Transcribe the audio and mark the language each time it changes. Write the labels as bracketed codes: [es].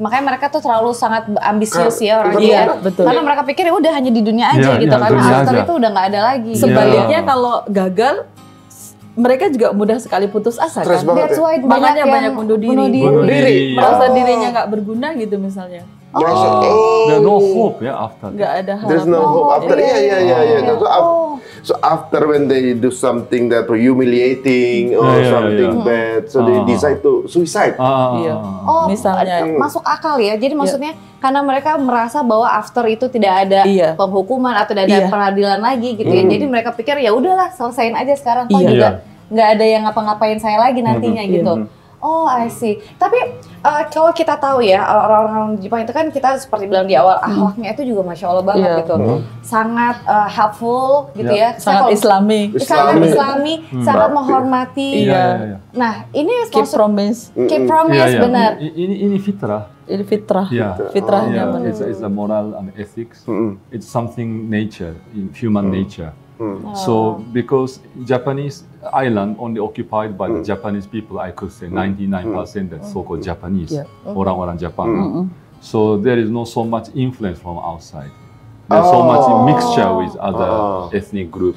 [id] Makanya mereka tuh terlalu sangat ambisius ya orangnya. Iya, betul. Karena mereka pikir ya udah hanya di dunia aja gitu kan. After itu udah nggak ada lagi. Sebaliknya kalau gagal, mereka juga mudah sekali putus asa kan. Stres banget [en] That's why [id] Makanya banyak bunuh diri. Bunuh diri. Merasa dirinya nggak berguna gitu misalnya. merasa [en] There's no hope after that. [id] Nggak ada harapan. [en] there's no hope after. [id] Iya. [en] So after when they do something that humiliating or something bad, so they decide to suicide. [id] Iya. Oh, Misalnya. masuk akal ya. Jadi maksudnya karena mereka merasa bahwa after itu tidak ada penghukuman atau tidak ada peradilan lagi gitu ya. Jadi mereka pikir ya udahlah selesain aja sekarang. Kok juga nggak ada yang ngapa-ngapain saya lagi nantinya gitu. [en] Oh, I see. [id] Tapi kalau kita tahu ya orang-orang Jepang itu kan kita seperti bilang di awal akhlaknya itu juga masya Allah banget gitu, sangat helpful gitu ya, sangat Islami, sangat menghormati. Nah ini [en] keep promise, [id] benar. Ini fitrah. Ini fitrah, fitrahnya benar. [en] It's a moral and ethics. It's something nature, in human nature. So because Japanese island only occupied by the Japanese people, I could say 99% that's so-called Japanese, [id] orang-orang Jepang. [en] So there is not so much influence from outside. There's so much mixture with other ethnic groups.